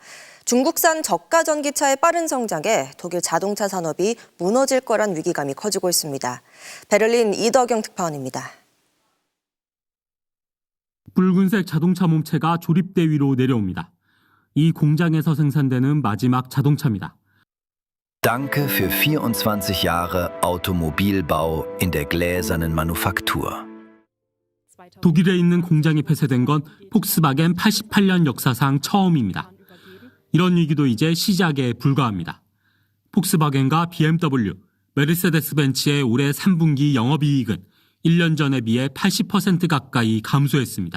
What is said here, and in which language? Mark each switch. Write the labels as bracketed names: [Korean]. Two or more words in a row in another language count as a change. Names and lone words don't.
[Korean] 중국산 저가 전기차의 빠른 성장에 독일 자동차 산업이 무너질 거란 위기감이 커지고 있습니다. 베를린 이덕영 특파원입니다. 붉은색 자동차 몸체가 조립대 위로 내려옵니다. 이 공장에서 생산되는 마지막 자동차입니다. [German] Danke für 24 Jahre Automobilbau in der gläsernen Manufaktur. [Korean] 독일에 있는 공장이 폐쇄된 건 폭스바겐 88년 역사상 처음입니다. 이런 위기도 이제 시작에 불과합니다. 폭스바겐과 BMW, 메르세데스벤츠의 올해 3분기 영업이익은 1년 전에 비해 80% 가까이 감소했습니다.